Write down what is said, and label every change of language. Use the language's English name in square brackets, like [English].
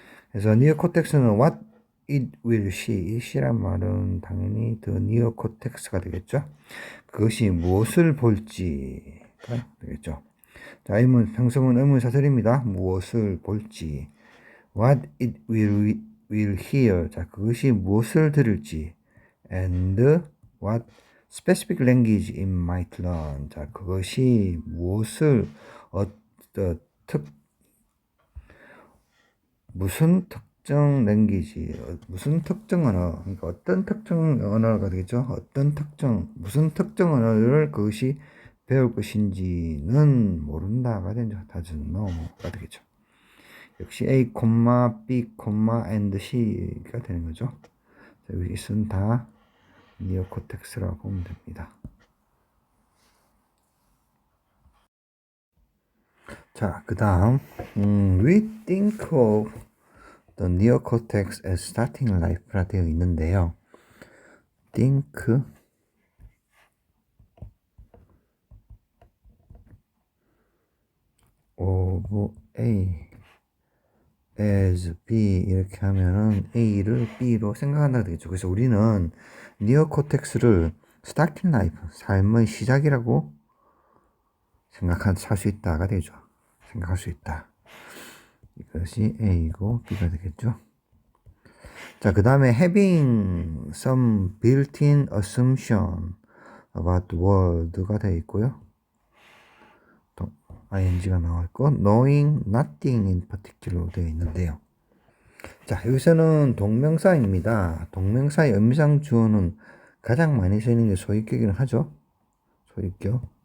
[Korean] 그래서 니오코텍스는 [English] what it will see. [Korean] 이 시란 말은 당연히 the neocortex가 되겠죠. 그것이 무엇을 볼지가 되겠죠. 자, 형성은 의문사설입니다. 무엇을 볼지. [English] What it will hear. [Korean] 자, 그것이 무엇을 들을지. [English] And what specific language it might learn. [Korean] 자, 그것이 무엇을 무슨 특정 랭귀지, 무슨 특정 언어, 그러니까 어떤 특정 언어가 되겠죠. 무슨 특정 언어를 그것이 배울 것인지는 모른다가 되죠. [English] doesn't know [Korean] 가 되겠죠. 역시 A, B, and C가 되는 거죠. 자, 여기 있은 다 니오코텍스라고 보면 됩니다. 자, 그 다음 [English] we think of the neocortex as starting life [Korean] 라 되어 있는데요. [English] think of A as B [Korean] 이렇게 하면은 A를 B로 생각한다 되겠죠. 그래서 우리는 니오코텍스를 [English] starting life, [Korean] 삶의 시작이라고 살 수 있다가 되죠. 생각할 수 있다. 이것이 A고 B가 되겠죠. 자, 그 다음에 [English] having some built-in assumption about the world [Korean] 가 되어 있고요. ing가 나와 있고 [English] knowing nothing in particular [Korean] 되어 있는데요. 자, 여기서는 동명사입니다. 동명사의 음상 주어는 가장 많이 쓰이는 게 소유격이긴 하죠. 소유격.